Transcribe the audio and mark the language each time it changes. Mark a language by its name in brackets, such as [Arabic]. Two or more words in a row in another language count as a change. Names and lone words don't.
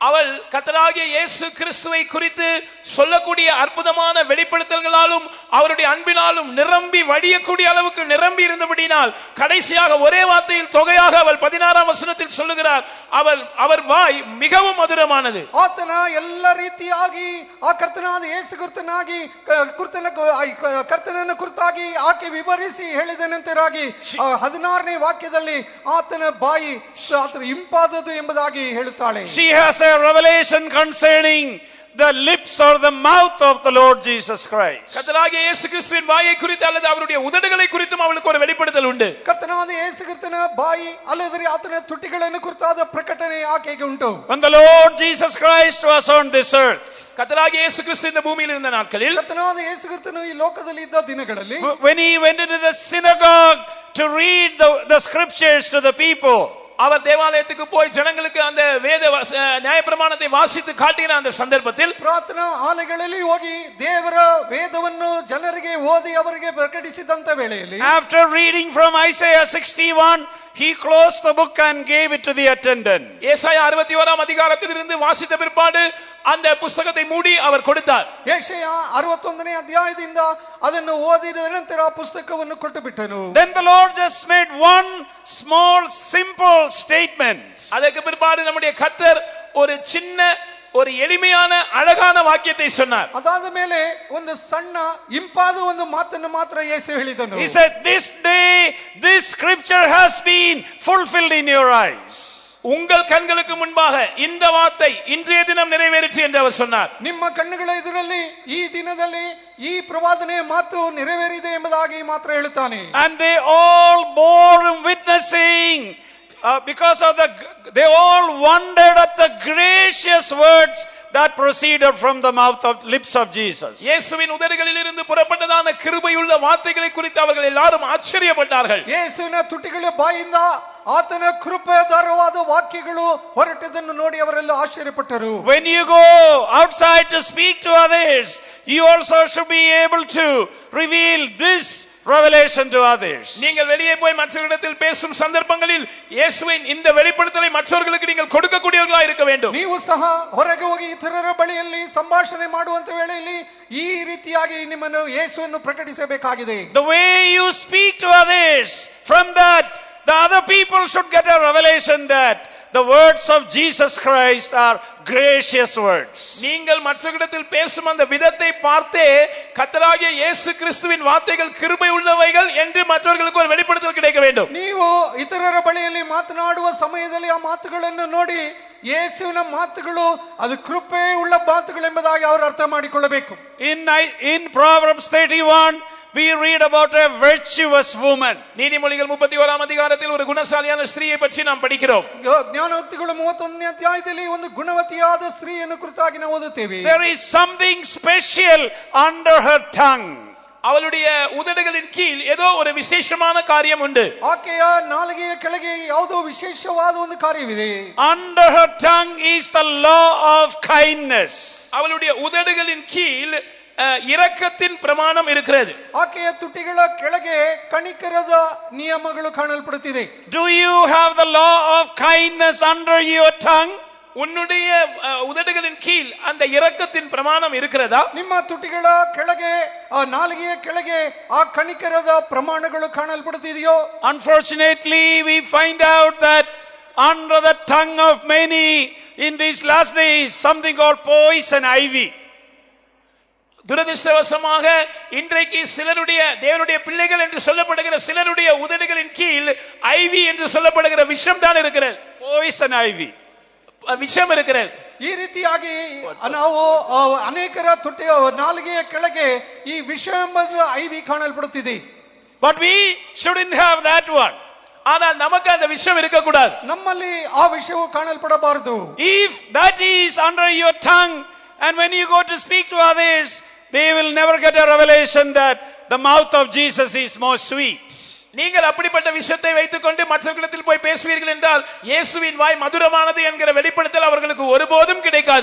[Tamil] அவள் கர்த்தராகிய இயேசு கிறிஸ்துவை குறித்து சொல்லக்கூடிய அற்புதமான வெளிப்படுத்தல்களாலும் அவருடைய அன்பினாலும் நிரம்பி வடியக்கூடிய அளவுக்கு நிரம்பி இருந்தபடினால் கடைசியாக ஒரே வார்த்தையில் தொகையாக அவள் 16ஆம் வசனத்தில் சொல்லுகிறார், அவர் வாய் மிகவும் மதுரமானது. [Kannada] ಆತನ ಎಲ್ಲ ರೀತಿಯಾಗಿ ಆ ಕರ್ತನಾದ ಯೇಸು ಕ್ರಿಸ್ತನಾಗಿ ಕರ್ತನನ್ನು ಕುರಿತಾಗಿ ಆಕೆ ವಿವರಿಸಿ ಹೇಳಿದನಂತೆರಾಗಿ 16ನೇ ವಾಕ್ಯದಲ್ಲಿ ಆತನ ಬಾಯಿ ಆತನ ಇಂಪಾದದು ಎಂಬುದಾಗಿ ಹೇಳುತ್ತಾಳೆ. [English] She has a revelation concerning the lips or the mouth of the Lord Jesus Christ. [Tamil] கர்த்தராகிய இயேசு கிறிஸ்துவின் வாயை குறித்து அல்லது அவருடைய உதடுகளை குறித்தும் அவளுக்கு ஒரு வெளிப்படுத்தல் உண்டு. [Kannada] ಕರ್ತನಾದ ಯೇಸು ಕ್ರಿಸ್ತನ ಬಾಯಿ ಅಲ್ಲದೆ ಆತನ ತುಟಿಗಳನ್ನು ಕುರಿತಾದ ಪ್ರಕಟಣೆ ಆಕೆಗೆ ಉಂಟು. [English] When the Lord Jesus Christ was on this earth, [Tamil] கர்த்தராகிய இயேசு கிறிஸ்து இந்த பூமியில் இருந்த நாட்களில், [Kannada] ಕರ್ತನಾದ ಯೇಸು ಕ್ರಿಸ್ತನು ಈ ಲೋಕದಲ್ಲಿ ಇದ್ದ ದಿನಗಳಲ್ಲಿ, [English] when he went into the synagogue to read the scriptures to the people, [Tamil] அவர் தேவாலயத்துக்கு போய் ஜனங்களுக்கு அந்த வேத நியாயப்பிரமாணத்தை வாசித்து காட்டின அந்த சந்தர்ப்பத்தில், [Kannada] ಪ್ರಾರ್ಥನಾ ಆಲಯಗಳಲ್ಲಿ ಹೋಗಿ ದೇವರ ವೇದವನ್ನು ಜನರಿಗೆ ಓದಿ ಅವರಿಗೆ ಪ್ರಕಟಿಸಿದಂತ ವೇಳೆಯಲ್ಲಿ, [English] after reading from Isaiah 61, he closed the book and gave it to the attendant. [Tamil] ஏசாயா 61ஆம் அதிகாரத்திலிருந்து வாசித்த பிற்பாடு அந்த புத்தகத்தை மூடி அவர் கொடுத்தார். [Kannada] ಯೆಶಾಯ 61ನೇ ಅಧ್ಯಾಯದಿಂದ ಅದನ್ನು ಓದಿದ ನಂತರ ಆ ಪುಸ್ತಕವನ್ನು ಕೊಟ್ಟು ಬಿಟ್ಟನು. [English] Then the Lord just made one small simple statement. [Tamil] ಅದಕ್ಕೆ பிற்பாடு நம்முடைய கர்த்தர் ஒரு சின்ன ஒரு எளிமையான அழகான வாக்கியத்தை சொன்னார். [Kannada] ಅದಾದ ಮೇಲೆ ಒಂದು ಸಣ್ಣ ಇಂಪಾದ ಒಂದು ಮಾತನ್ನು ಮಾತ್ರ ಯೇಸು ಹೇಳಿದನು. [English] He said, this day this scripture has been fulfilled in your eyes. [Tamil] உங்கள் கண்களுக்கு முன்பாக இந்த வார்த்தை இன்றைய தினம் நிறைவேறிற்று என்று அவர் சொன்னார். [Kannada] ನಿಮ್ಮ ಕಣ್ಣುಗಳ ಎದುರಲ್ಲಿ ಈ ದಿನದಲ್ಲಿ ಈ ಪ್ರವಾದನೆ ಮಾತು ನೆರವೇರಿದೆ ಎಂಬುದಾಗಿ ಮಾತ್ರ ಹೇಳುತ್ತಾನೆ. [English] And they all bore him witnessing, because of they all wondered at the gracious words that proceeded from the mouth of lips of Jesus. [Tamil] இயேசுவின் உதடுகளில் இருந்து புறப்பட்டதான கிருபையுள்ள வார்த்தைகளை குறித்து அவர்கள் எல்லாரும் ஆச்சரியப்பட்டார்கள். [Kannada] ಯೇಸುವಿನ ತುಟಿಗಳ ಬಾಯಿಂದ ಆತನ ಕೃಪೆದಾರವಾದ ವಾಕ್ಯಗಳು ಹೊರಟದನ್ನು ನೋಡಿ ಅವರೆಲ್ಲ ಆಶ್ಚರ್ಯಪಟ್ಟರು. [English] When you go outside to speak to others, you also should be able to reveal this revelation to others. [Tamil] நீங்கள் வெளியே போய் மற்றவர்களிடத்தில் பேசும் சந்தர்ப்பங்களில் இயேசுவின் இந்த வெளிப்படுத்தலை மற்றவர்களுக்கு நீங்கள் கொடுக்கக்கூடியவர்களாக இருக்க வேண்டும். [Kannada] ನೀವು ಸಹ ಹೊರಗೆ ಹೋಗಿ ಇತರರ ಬಳಿಯಲ್ಲಿ ಸಂಭಾಷಣೆ ಮಾಡುವಂತ ವೇಳೆಯಲ್ಲಿ ಈ ರೀತಿಯಾಗಿ ನಿಮ್ಮನ್ನು ಯೇಸುವನ್ನು ಪ್ರಕಟಿಸಬೇಕಾಗಿದೆ. [English] The way you speak to others, from that the other people should get a revelation that the words of Jesus Christ are gracious words. [Tamil] நீங்கள் மற்றவர்களிடத்தில் பேசும் அந்த விதத்தை பார்த்தே கர்த்தராகிய இயேசு கிறிஸ்துவின் வார்த்தைகள் கிருபை உள்ளவைகள் என்று மற்றவர்களுக்கு ஒரு வெளிப்படுத்தல் கிடைக்க வேண்டும். [Kannada] ನೀವು ಇತರರ ಬಳಿಯಲ್ಲಿ ಮಾತನಾಡುವ ಸಮಯದಲ್ಲಿ ಆ ಮಾತುಗಳನ್ನು ನೋಡಿ ಯೇಸುವಿನ ಮಾತುಗಳು ಅದು ಕೃಪೆ ಉಳ್ಳ ಮಾತುಗಳು ಎಂಬುದಾಗಿ ಅವರು ಅರ್ಥ ಮಾಡಿಕೊಳ್ಳಬೇಕು. [English] In Proverbs 31 we read about a virtuous woman. [Tamil] நீதிமொழிகள் 31ஆம் அதிகாரத்தில் ஒரு குணசாலியான ஸ்திரீயை பற்றி நாம் படிக்கிறோம். [Kannada] ಜ್ಞಾನೋಕ್ತಿಗಳು 31ನೇ ಅಧ್ಯಾಯದಲ್ಲಿ ಒಂದು ಗುಣವತಿಯಾದ ಸ್ತ್ರೀಯನ್ನು ಕುರಿತಾಗಿ ನಾವು ಓದುತ್ತೇವೆ. [English] There is something special under her tongue. [Tamil] அவளுடைய உதடுகளின் கீழ் ஏதோ ஒரு விசேஷமான காரியம் உண்டு. [Kannada] ಆಕೆಯ ನಾಲಿಗೆಯ ಕೆಳಗೆ ಯಾವುದೋ ವಿಶೇಷವಾದ ಒಂದು ಕಾರ್ಯವಿದೆ. [English] Under her tongue is the law of kindness. [Tamil] அவளுடைய உதடுகளின் கீழ் இரக்கத்தின் பிரமாணம் இருக்கிறது. [Kannada] ಆಕೆಯ ತುಟಿಗಳ ಕೆಳಗೆ ಕನಿಕರದ ನಿಯಮಗಳು ಕಾಣಲ್ಪಡುತ್ತಿದೆ. [English] Do you have the law of kindness under your tongue? [Tamil] உன்னுடைய உதடுகளின் கீழ் அந்த இரக்கத்தின் பிரமாணம் இருக்கிறதா? [Kannada] ನಿಮ್ಮ ತುಟಿಗಳ ಕೆಳಗೆ ನಾಲಿಗೆಯ ಕೆಳಗೆ ಆ ಕನಿಕರದ ಪ್ರಮಾಣಗಳು ಕಾಣಲ್ಪಡುತ್ತಿದೆಯೋ? [English] Unfortunately, we find out that under the tongue of many in these last days something called poison ivy. [Tamil] துரதிர்ஷ்டவசமாக இன்றைக்கு சிலருடைய தேவனுடைய பிள்ளைகள் என்று சொல்லப்படுகிற சிலருடைய உதடுகளின் கீழ் ஐவி என்று சொல்லப்படுகிற விஷம் தான் இருக்கிறது. [English] Poison ivy. [Tamil] விஷம் இருக்கிறது. [Kannada] ಈ ರೀತಿಯಾಗಿ ನಾವು ಅನೇಕರ ತುಟಿ ನಾಲಿಗೆಯ ಕೆಳಗೆ ಈ ವಿಷ ಎಂಬ ಐವಿ ಕಾಣಲ್ಪಡುತ್ತಿದೆ. [English] But we shouldn't have that one. [Tamil] ஆனால் நமக்கு அந்த விஷம் இருக்க கூடாது. [Kannada] ನಮ್ಮಲ್ಲಿ ಆ ವಿಷಯವು ಕಾಣಲ್ಪಡಬಾರದು. [English] If that is under your tongue, and when you go to speak to others, they will never get a revelation that the mouth of Jesus is more sweet. [Tamil] நீங்கள் அப்படிப்பட்ட விஷயத்தை வைத்துக்கொண்டு மற்றவர்களிடத்தில் போய் பேசுவீர்கள் என்றால் இயேசுவின் வாய் மதுரமானது என்கிற வெளிப்படுத்தல் அவர்களுக்கு ஒருபோதும் கிடைக்காது.